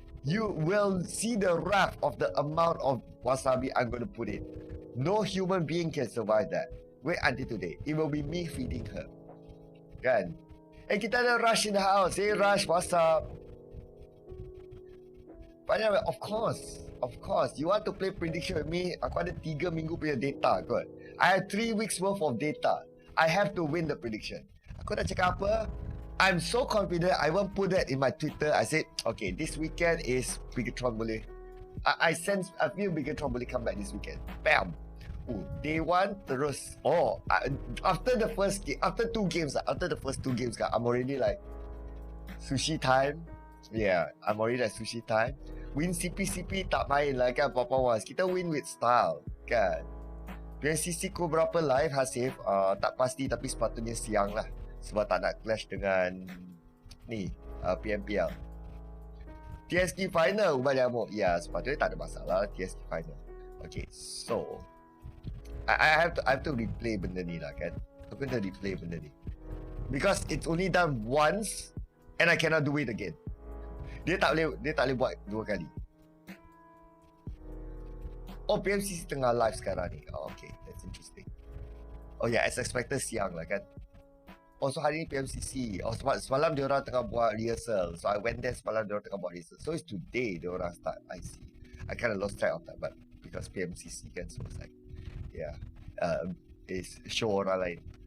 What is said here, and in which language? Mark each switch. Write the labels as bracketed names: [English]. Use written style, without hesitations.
[English] You will see the wrath of the amount of wasabi I'm going to put in. No human being can survive that. Wait until today. It will be me feeding her. [Malay] Kan? Kita ada [English] Rush in the house. Hey Rush, what's up? [Malay] Padahal, [English] of course. You want to play prediction with me? [Malay] Aku ada 3 minggu punya data kot. [English] I have 3 weeks worth of data. I have to win the prediction. [Malay] Aku nak cakap apa? [English] I'm so confident. I won't put that in my Twitter. I said, okay, this weekend is Bigatron boleh I sense I feel bigger trouble boleh come back this weekend. Bam. Oh, day one terus. After the first game, after the first two games, I'm already like sushi time. Yeah, I'm already like sushi time. [Malay] Win CP tak main lah kan Papa Was. Kita [English] win with style [Malay] kan. PNCC ko berapa live Hasif? Tak pasti tapi sepatutnya siang lah. Sebab tak nak clash dengan ni PMPL. TSK final ubah nyamuk. Ya, sepatutnya tak ada masalah TSK final. [English] Okay, so I have to replay [Malay] benda ni lah kan. Aku kena replay benda ni. [English] Because it's only done once and I cannot do it again. [Malay] Dia tak boleh buat dua kali. Oh, PMCC tengah live sekarang ni. [English] Oh, okay, that's interesting. Oh yeah, as expected [Malay] siang lah kan. Oh, so hari ni PMCC. Oh, semalam dia orang tengah buat rehearsal. [English] So I went there [Malay] semalam dia orang tengah buat [English] rehearsal. So it's today [Malay] dia orang [English] start. I see. I kind of lost track of that, but because PMCC kan, so it's like, yeah, it's show [Malay] orang lain.